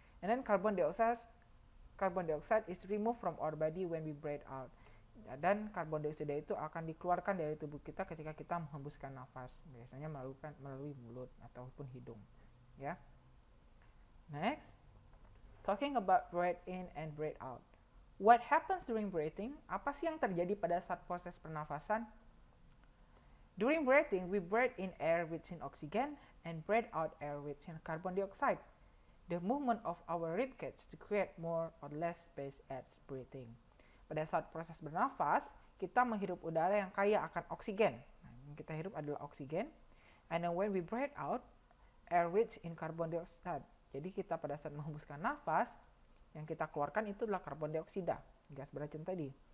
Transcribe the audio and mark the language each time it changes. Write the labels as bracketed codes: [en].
[en] And then carbon dioxide is removed from our body when we breathe out. [id] Dan karbon dioksida itu akan dikeluarkan dari tubuh kita ketika kita menghembuskan nafas, biasanya melalui mulut ataupun hidung, ya. [en] Next, talking about breathe in and breathe out. What happens during breathing? [id] Apa sih yang terjadi pada saat proses pernafasan? [en] During breathing, we breathe in air rich in oxygen and breathe out air rich in carbon dioxide. The movement of our ribcage to create more or less space as breathing. [id] Pada saat proses bernafas, kita menghirup udara yang kaya akan oksigen. Nah, yang kita hirup adalah oksigen. [en] And then when we breathe out, air rich in carbon dioxide. [id] Jadi kita pada saat menghembuskan nafas, yang kita keluarkan itu adalah karbon dioksida, gas beracun tadi.